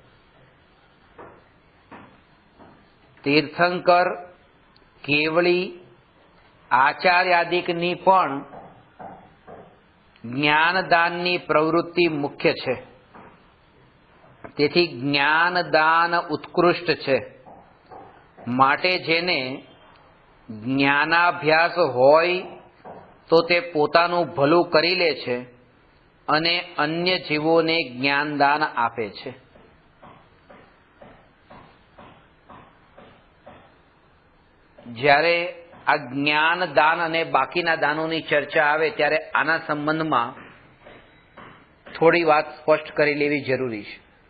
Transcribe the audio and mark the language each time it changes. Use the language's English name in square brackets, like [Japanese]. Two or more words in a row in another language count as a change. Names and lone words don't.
[Gujarati] તીર્થંકર કેવડી આચાર્યાદિકની પણ જ્ઞાનદાનની પ્રવૃત્તિ મુખ્ય છે, તેથી જ્ઞાનદાન ઉત્કૃષ્ટ છે। માટે જેને જ્ઞાનાભ્યાસ હોય તો તે પોતાનું ભલું કરી લે છે અને અન્ય જીવોને જ્ઞાનદાન આપે છે। જ્યારે આ જ્ઞાન દાન અને બાકીના દાનોની ચર્ચા આવે ત્યારે આના સંબંધમાં થોડી વાત સ્પષ્ટ કરી લેવી જરૂરી છે।